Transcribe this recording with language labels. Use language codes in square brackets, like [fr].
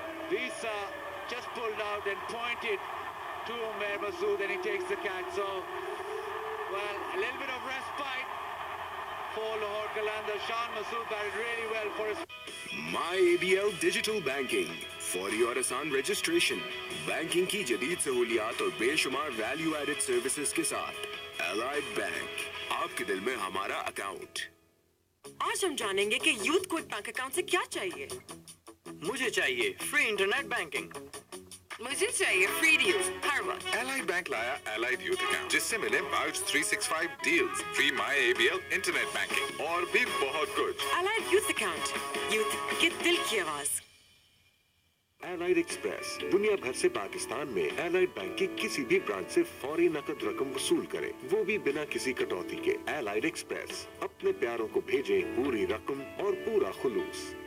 [en] Visa just pulled out and pointed to Umair Masood, and he takes the catch. So, well, a little bit of respite for Lahore Qalandar. Shan Masood batted really well for his... MyABL Digital Banking for your आसान registration. [hi] Banking की जदीद सहूलियात और बेशुमार value added services के साथ Allied Bank, आपके दिल में हमारा account. आज हम जानेंगे कि यूथ को बैंक अकाउंट से क्या चाहिए। मुझे चाहिए फ्री इंटरनेट बैंकिंग। मुझे चाहिए फ्री डील्स हर वक्त। Allied Bank लाया Allied Youth Account, जिससे मिले Vouch 365 deals, free MyABL internet banking और भी बहुत कुछ। Allied Youth Account, यूथ के दिल की आवाज। Allied Express दुनिया भर से पाकिस्तान में Allied बैंक की किसी भी ब्रांच से फौरी नकद रकम वसूल करे, वो भी बिना किसी कटौती के। Allied Express अपने प्यारों को भेजें पूरी रकम और पूरा खुलूस।